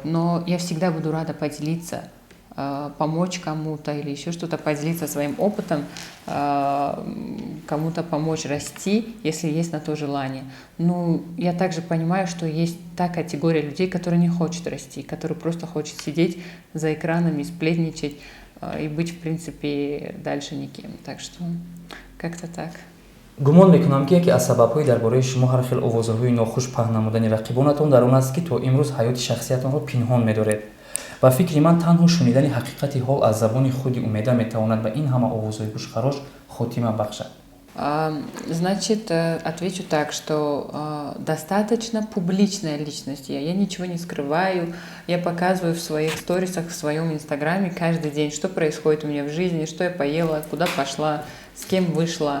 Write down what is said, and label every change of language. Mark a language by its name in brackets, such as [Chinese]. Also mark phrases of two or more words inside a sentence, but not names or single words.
[Russian] Но я всегда буду рада поделиться, помочь кому-то или еще что-то, поделиться своим опытом, кому-то помочь расти, если есть на то желание. Но я также понимаю, что есть та категория людей, которая не хочет расти, которая просто хочет сидеть за экранами, сплетничать и быть, в принципе, дальше никем. Так что как-то так. [Tajik] гумон мекунам ки яке аз сабабҳои дар бораи шумо ҳар хел овозаҳои нохуш паҳн намудани рақибонатон дар он аст ки то имрӯз ҳаёти шахсиятонро пинҳон медоред. ва фикри ман танҳо шунидани ҳақиқати ҳол аз забони худи Умеда метавонад ба ин ҳама овозҳои гӯшхарош хотима бахшад. [Russian] Значит, отвечу так, что достаточно публичная личность я ничего не скрываю, я показываю в своих сторисах, в своем инстаграме каждый день, что происходит у меня в жизни, что я поела, куда пошла, с кем вышла.